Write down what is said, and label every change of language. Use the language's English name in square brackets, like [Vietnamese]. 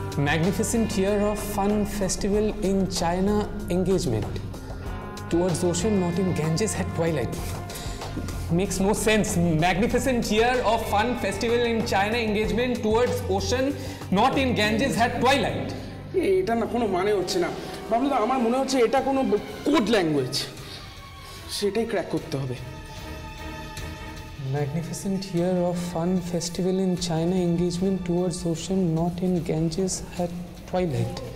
[English] Magnificent year of fun festival in China engagement towards ocean, not in Ganges at twilight. Makes no sense. Magnificent year of fun festival in China engagement towards ocean, not in Ganges at twilight. [Bangla] এটা না কোনো মানে হচ্ছে না বাবলুদা। আমার মনে হচ্ছে এটা কোনো কোড ল্যাঙ্গুয়েজ, সেটাই ক্র্যাক করতে হবে। [English] Magnificent year of fun festival in China engagement towards ocean, not in Ganges at twilight.